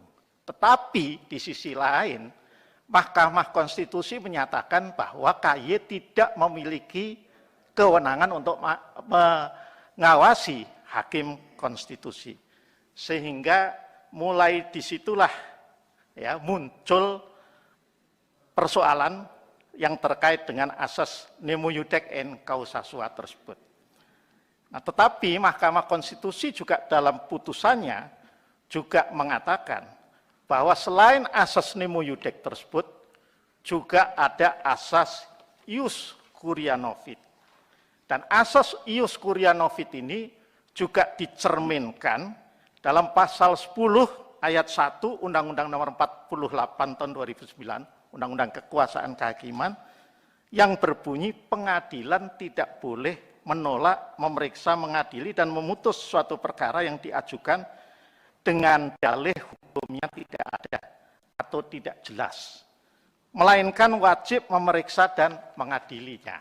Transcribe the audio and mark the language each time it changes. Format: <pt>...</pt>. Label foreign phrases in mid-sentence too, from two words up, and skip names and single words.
<id>Tetapi di sisi lain, Mahkamah Konstitusi menyatakan bahwa KY tidak memiliki kewenangan untuk mengawasi Hakim Konstitusi. Sehingga mulai disitulah ya, muncul persoalan yang terkait dengan asas</id> <la>nemo iudic in causa sua</la> <id>tersebut. Nah, tetapi Mahkamah Konstitusi juga dalam putusannya juga mengatakan bahwa selain asas</id> <la>nemo iudic</la> <id>tersebut, juga ada asas</id> <la>ius curia novit.</la> <id>Dan asas</id> <la>ius curia novit</la> <id>ini juga dicerminkan dalam pasal 10 ayat 1 Undang-Undang Nomor 48 Tahun 2009, Undang-Undang Kekuasaan Kehakiman, yang berbunyi pengadilan tidak boleh menolak, memeriksa, mengadili, dan memutus suatu perkara yang diajukan dengan dalih hukumnya tidak ada atau tidak jelas, melainkan wajib memeriksa dan mengadilinya.</id>